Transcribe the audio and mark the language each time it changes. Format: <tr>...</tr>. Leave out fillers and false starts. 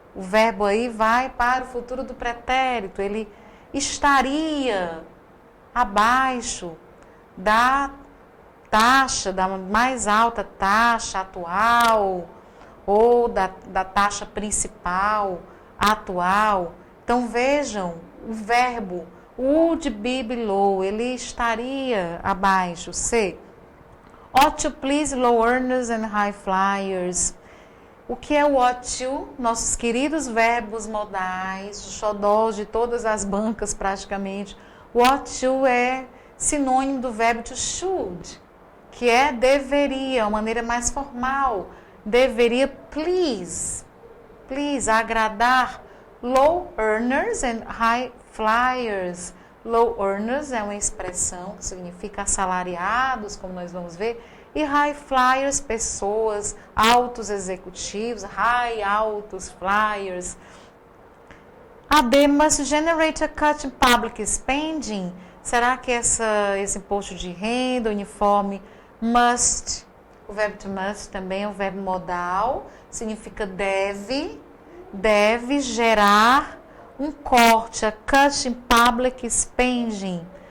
<pt>O verbo aí vai para o futuro do pretérito. Ele estaria abaixo da taxa, da mais alta taxa atual ou da taxa principal atual. Então vejam, o verbo</pt> <en>would be below,</en> <pt>ele estaria abaixo. C.</pt> <en>Ought to please low earners and high flyers.</en> <pt>O que é o ought to? Nossos queridos verbos modais, xodós de todas as bancas praticamente. O ought to é sinônimo do verbo to should, que é deveria, uma maneira mais formal. Deveria</pt> <en>please,</en> <pt>agradar</pt> <en>low earners and high flyers.</en> <pt>Low earners é uma expressão que significa assalariados, como nós vamos ver, e high flyers, pessoas, altos executivos, altos flyers.</pt> <en>A D must generate a cut in public spending.</en> <pt>Será que esse imposto de renda uniforme must, o verbo to must também é um verbo modal, significa deve gerar um corte,</pt> <en>a cut in public spending.</en>